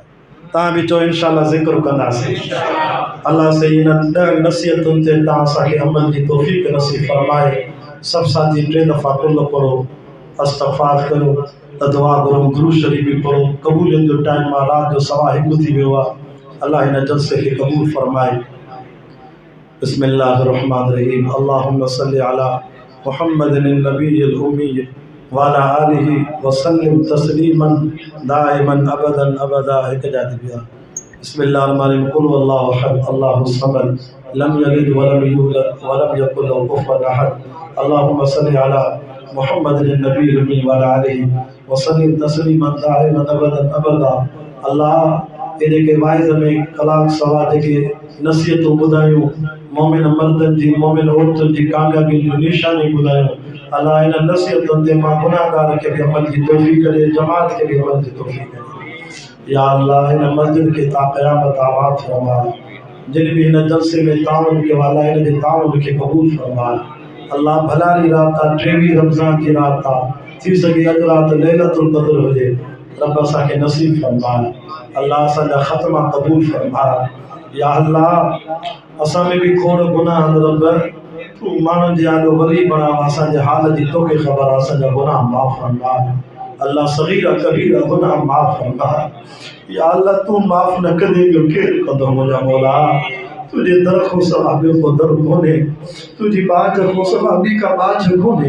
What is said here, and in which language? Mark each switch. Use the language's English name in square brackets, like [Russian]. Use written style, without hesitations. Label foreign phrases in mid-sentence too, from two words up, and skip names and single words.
[Sindhi] तव्हां बि चओ इंशाअल्लाह ज़िक्र कंदासीं। अल्लाह से इन 10 नसीहतुनि ते तव्हां असांखे अमल जी तौफ़ीक़ नसीब फरमाए। सभु साथी 3 दफ़ा कुल पढ़ो, इस्तग़फ़ार करो, त दुआ करो, दुरूद शरीफ़ भी पढ़ो। क़बूलियत जो टाइम आहे, रात जो 1:15 थी वियो आहे। अल्लाह हिन जलसे खे क़बूल फरमाए। [Arabic] بسم الله الرحمن الرحيم. اللهم صل على محمد النبي الأمي وعلى آله وسلم تسليما دائما أبدا أبدا. [Sindhi] एक जाती बिया बिस्मिल्लाहिर्रहमानिर्रहीम। [Arabic] قل هو الله أحد الله الصمد لم يلد ولم يولد ولم يكن له كفوا أحد. اللهم صل على محمد النبي الأمي وعلى آله وسلم تسليما دائما أبدا أبدا. [Sindhi] अल्लाह ये जेके वाइज़ में कलाक सवा जेके नसीहतूं ॿुधायूं, मोमिन मर्दनि जी मोमिन औरतुनि जी कामयाबी जूं निशानी ॿुधायूं, अल्लाह इन नसीहतुनि ते मां गुनाहगार खे भी अमल की तौफ़ीक़ ॾे, जमात खे भी अमल की तौफ़ीक़ ॾे। या अल्लाह इन मस्जिद के ता क़यामत आबाद फरमा। जिन भी इन जलसे में ताउन के वाला इन जे ताउन के कबूल फरमा। अल्लाह भलारी रात आहे, 23 रमज़ान की रात आहे, थी सके अॼु रात लैलतुल क़द्र हुजे। रब असांखे नसीब फरमा। अल्लाह असांजा ख़त्मा कबूल फरमा। या अल्लाह असां में भी खोड़ गुनाह रब तू मानन जे आलो वली बना। असांजे हाल जी तोखे ख़बर, असांजा गुनाह माफ़ फरमा। अल्लाह सगीरा कबीरा गुनाह माफ़ फरमा। या अल्लाह तू माफ़ न कंदे ॿियो केरु कंदो मुंहिंजा मौला। तुझे दर खां सवाइ ॿियो को दर कोन्हे, तुंहिंजी बाज खां सवाइ ॿी का बाज कोन्हे।